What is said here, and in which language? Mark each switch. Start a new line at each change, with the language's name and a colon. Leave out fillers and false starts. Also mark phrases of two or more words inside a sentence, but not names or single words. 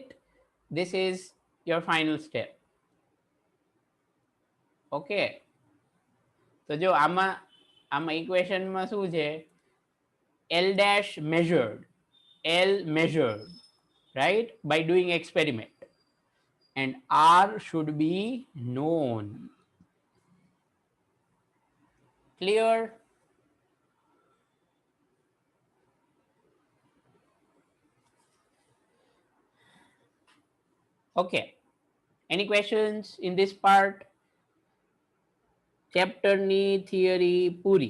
English: This is your final step. Okay.
Gujarati: તો જો આમાં ઇક્વેશનમાં શું છે?
English: L dash measured, L measured, right, by doing experiment, and R should be known. Clear? Okay. Any questions in this part?
Gujarati: ચેપ્ટર ની થિયરી પૂરી.